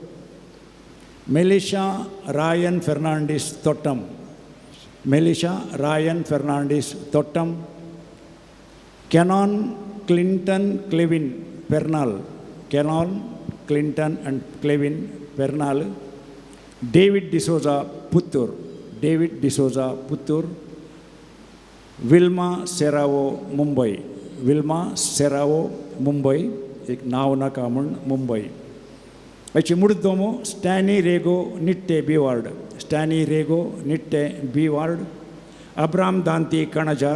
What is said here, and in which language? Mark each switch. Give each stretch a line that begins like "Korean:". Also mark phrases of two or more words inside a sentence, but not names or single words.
Kannada: ಮೆಲಿಷಾ ರಾಯನ್ ಫೆರ್ನಾಂಡಿಸ್ ತೊಟ್ಟಂ, ಮೆಲಿಷಾ ರಾಯನ್ ಫೆರ್ನಾಂಡಿಸ್ ತೊಟ್ಟಂ, ಕೆನಾನ್ ಕ್ಲಿಂಟನ್ ಕ್ಲೆವಿನ್ ಪೆರ್ನಾಲ್, ಕೆನಾನ್ ಕ್ಲಿಂಟನ್ ಆ್ಯಂಡ್ ಕ್ಲೆವಿನ್ ಪೆರ್ನಾಲ್, ಡೇವಿಡ್ ಡಿಸೋಜಾ ಪುತ್ತೂರ್, ಡೇವಿಡ್ ಡಿಸೋಜಾ ಪುತ್ತೂರ್,
Konkani: विल्मा सेरावो मुंबई, विल्मा सेरावो मुंबई, एक नाव नाका म्हूण मुंबई. हाची मुर्दोमो स्टॅनी रेगो निट्टे बिवार्ड, स्टॅनी रेगो निट्टे बिवार्ड, अब्राम दांती कणजार,